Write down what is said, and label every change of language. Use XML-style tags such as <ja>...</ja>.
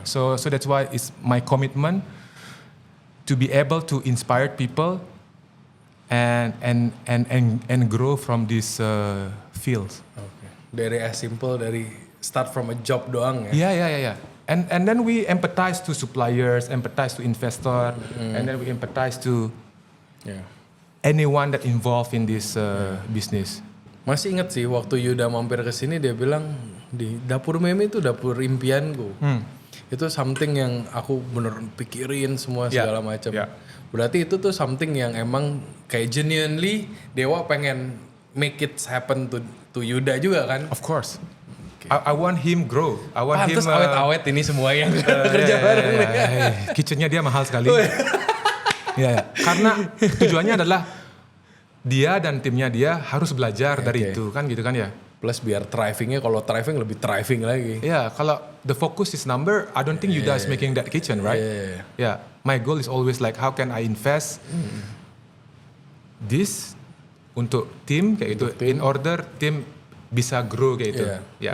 <en>So that's why it's my commitment to be able to inspire people and grow from these fields. Okay.</en> <id>Dari</id> <en>as simple dari start from a job</en> <id>doang ya. Yeah.</id> <en>And then we empathize to suppliers, empathize to investor, and then we empathize to anyone that involved in this business.</en> <id>Masih inget sih waktu Yuda mampir ke sini dia bilang di dapur meme itu dapur impianku. Itu something yang aku bener pikirin semua segala macam. Berarti itu tuh something yang emang kayak genuinely Dewa pengen</id> <en>make it happen</en> <id>to Yuda juga kan?</id> <en>Of course. I want him grow. I want</en> <id>Pantes</id> <en>him</en> <id>awet-awet ini semua yang kerja bareng nih. Kitchennya dia mahal sekali. Ya. Karena tujuannya adalah dia dan timnya dia harus belajar dari itu kan gitu kan ya. Plus biar thrivingnya, kalau thriving lebih thriving lagi. Ya, kalau</id> <en>the focus is number, I don't think Yuda is making that kitchen, right? Yeah. My goal is always like how can I invest this</en> <id>untuk tim kayak itu</id> <en>in order</en> <id>tim bisa grow kayak itu. Yeah.</id>